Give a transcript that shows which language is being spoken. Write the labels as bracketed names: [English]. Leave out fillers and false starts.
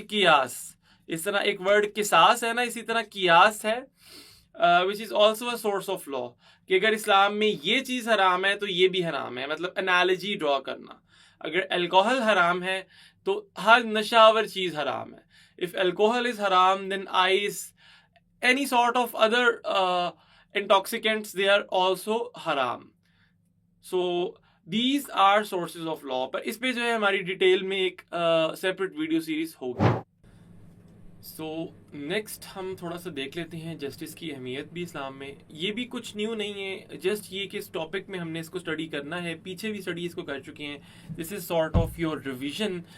[Urdu] قیاس، اس طرح ایک ورڈ قصاص ہے نا، اسی طرح قیاس ہے [English] which is also a source of law، [Urdu] کہ اگر اسلام میں یہ چیز حرام ہے تو یہ بھی حرام ہے. مطلب انالوجی ڈرا کرنا. اگر الکوہل حرام ہے تو ہر نشاور چیز حرام ہے. [English] if alcohol is haram then ice، any sort of other intoxicants, they are also haram. So these are sources of law. [Urdu] پر اس پہ جو ہے ہماری ڈیٹیل میں ایک سیپریٹ ویڈیو سیریز ہوگی. سو نیکسٹ ہم تھوڑا سا دیکھ لیتے ہیں جسٹس کی اہمیت بھی اسلام میں. یہ بھی کچھ نیو نہیں ہے، جسٹ یہ کہ اس ٹاپک میں ہم نے اس کو اسٹڈی کرنا ہے. پیچھے بھی اسٹڈی اس کو کر چکے ہیں. [English] This is sort of your revision.